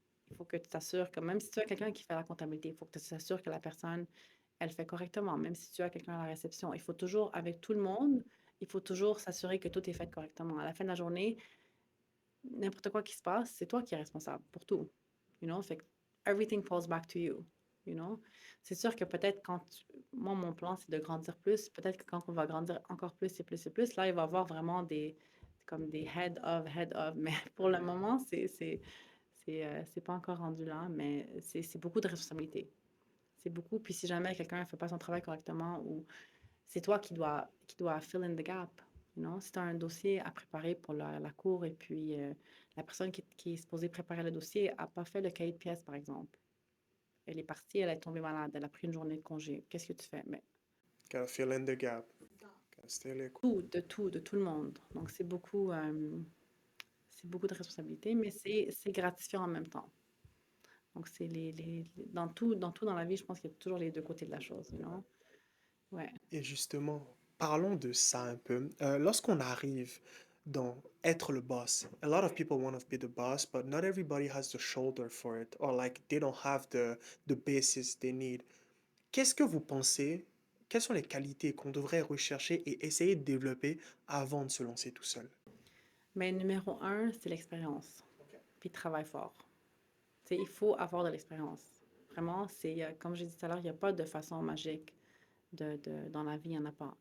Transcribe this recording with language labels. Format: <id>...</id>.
<fr>Il faut que tu t'assures que même si tu as quelqu'un qui fait la comptabilité, il faut que tu t'assures que la personne, elle fait correctement. Même si tu as quelqu'un à la réception, il faut toujours, avec tout le monde, il faut toujours s'assurer que tout est fait correctement. À la fin de la journée, n'importe quoi qui se passe, c'est toi qui es responsable pour tout.</fr> <en>You know?</en> <fr>Fait que</fr> <en>everything falls back to you. You know?</en> <fr>C'est sûr que peut-être moi, mon plan, c'est de grandir plus. Peut-être que quand on va grandir encore plus et plus et plus, là, il va y avoir vraiment comme des</fr> <en>head of.</en> <fr>Mais pour le moment, c'est pas encore rendu là, mais c'est beaucoup de responsabilités. C'est beaucoup. Puis si jamais quelqu'un ne fait pas son travail correctement ou c'est toi qui dois</fr> <en>fill in the gap. You know?</en> <fr>Si tu as un dossier à préparer pour la cour et puis la personne qui est supposée préparer le dossier n'a pas fait le cahier de pièces, par exemple. Elle est partie, elle est tombée malade, elle a pris une journée de congé. Qu'est-ce que tu fais? Mais</fr> <en>Gotta fill in the gap. Gotta stay liquid.</en> <fr>de tout le monde. Donc c'est beaucoup de responsabilités, mais c'est gratifiant en même temps. Donc c'est dans tout dans la vie, je pense qu'il y a toujours les deux côtés de la chose,</fr> <en>you know?</en> <fr>Ouais. Et justement, parlons de ça un peu. Lorsqu'on arrive dans être le boss.</fr> <en>A lot of people want to be the boss, but not everybody has the shoulder for it, or like they don't have the basis they need.</en> <fr>Qu'est-ce que vous pensez? Quelles sont les qualités qu'on devrait rechercher et essayer de développer avant de se lancer tout seul? Mais numéro un, c'est l'expérience, puis travail fort. Tu sais, il faut avoir de l'expérience. Vraiment, comme j'ai dit tout à l'heure, il n'y a pas de façon magique dans la vie, il n'y en a pas.</fr>